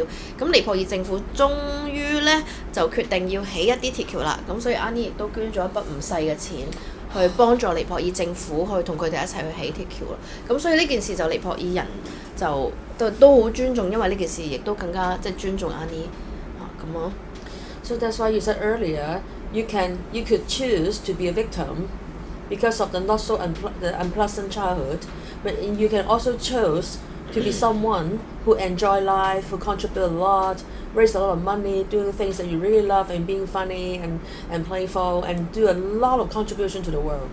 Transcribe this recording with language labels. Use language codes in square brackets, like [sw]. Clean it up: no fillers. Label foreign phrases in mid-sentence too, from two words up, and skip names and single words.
[yue] 咁尼泊爾政府終於咧就決定要起一啲鐵橋啦。咁所以 Ani 亦都捐咗一筆唔細嘅錢去幫助尼泊爾政府去同佢哋一齊去起鐵橋啦。咁所以呢件事就尼泊爾人就都好尊重，因為呢件事亦都更加即係尊重 Ani 咁咯。 [en] So that's why you said earlier you could choose to be a victim because of the not so unpleasant childhood, but you can also choose to be someone who enjoy life, who contribute a lot, raise a lot of money, do things that you really love, and being funny and playful, and do a lot of contribution to the world.